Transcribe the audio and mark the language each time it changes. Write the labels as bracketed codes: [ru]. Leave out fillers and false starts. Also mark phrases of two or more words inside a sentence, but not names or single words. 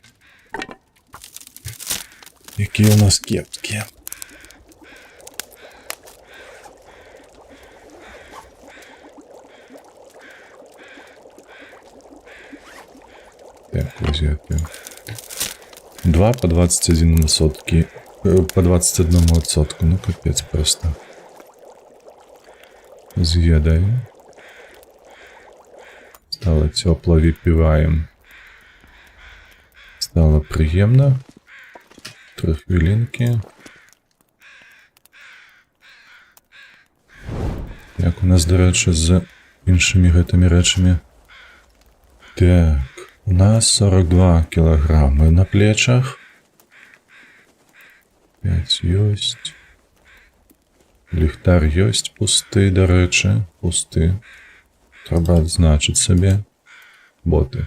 [be] Якія у нас кепскія. Так, вось гэта. [ru] 2 по 21 сотки. По 21 отсотку. Ну, капец просто. З'едаем. Стало тепло, выпиваем. [uk] Стало приємно. 3 хвилинки. Як у нас, до речі, з іншими гэтымі речами. [ru] Так, у нас 42 килограммы на плечах. [be] 5 ёсць. Ліхтар ёсць пусты, до речі, пусты. Треба адзначыць сабе. Боты.